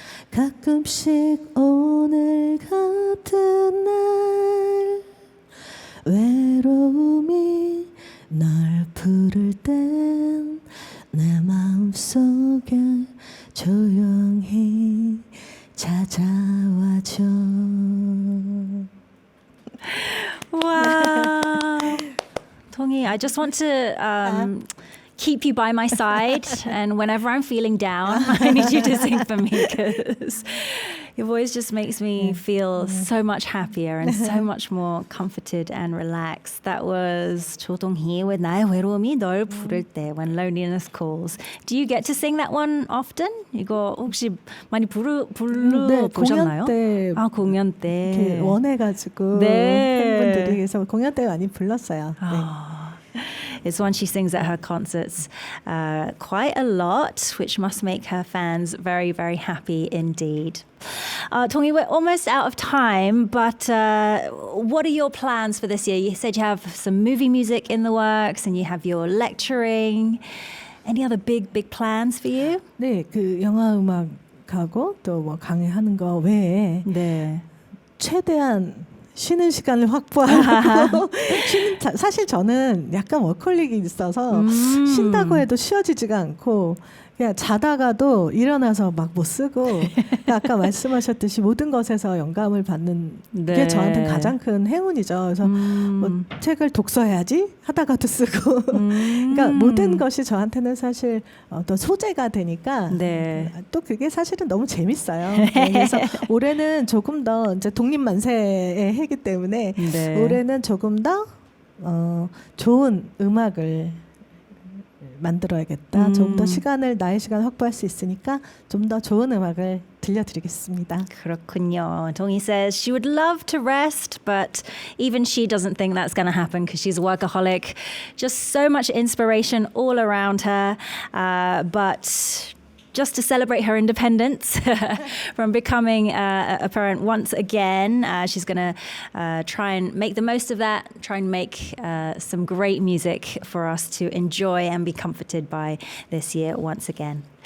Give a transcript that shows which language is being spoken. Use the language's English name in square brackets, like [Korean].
[Korean] 가끔씩 오늘 같은 날 외로움이 널 부를 땐 내 마음속에 조용히 찾아와줘. [English] Wow. Dong-hee, I just want to keep you by my side. And whenever I'm feeling down, I need you to sing for me because your voice just makes me feel so much happier and so much more comforted and relaxed. That was Cho Dong-hee with 나의 외로움이 널 부를 때, When Loneliness Calls. Do you get to sing that one often? [Korean] 이거 혹시 많이 네, 보셨나요? 공연 때 공연 때. 이렇게 원해가지고 네. 팬분들이 그래서 공연 때 많이 불렀어요. 네. [English] It's one she sings at her concerts quite a lot, which must make her fans very, very happy indeed. Dong-hee, we're almost out of time, but what are your plans for this year? You said you have some movie music in the works and you have your lecturing. Any other big plans for you? [Korean] 네, 그 영화 음악하고 또 뭐 강의하는 거 외에 네. 최대한 쉬는 시간을 확보하고 사실 저는 약간 워커홀릭이 있어서 쉰다고 해도 쉬어지지가 않고 그냥 자다가도 일어나서 막 못 쓰고 아까 말씀하셨듯이 모든 것에서 영감을 받는 네. 게 저한테는 가장 큰 행운이죠. 그래서 뭐 책을 독서해야지 하다가도 쓰고 그러니까 모든 것이 저한테는 사실 어떤 소재가 되니까 네. 또 그게 사실은 너무 재밌어요. 그래서 올해는 조금 더 이제 독립만세의 해이기 때문에 네. 올해는 조금 더 좋은 음악을 만들어야겠다. 좀 더 나의 시간을 확보할 수 있으니까 좀 더 좋은 음악을 들려드리겠습니다. 그렇군요. [English] Dongi says she would love to rest, but even she doesn't think that's going to happen because she's a workaholic. Just so much inspiration all around her. But just to celebrate her independence from becoming a parent once again, she's going to try and make the most of that, try and make some great music for us to enjoy and be comforted by this year once again.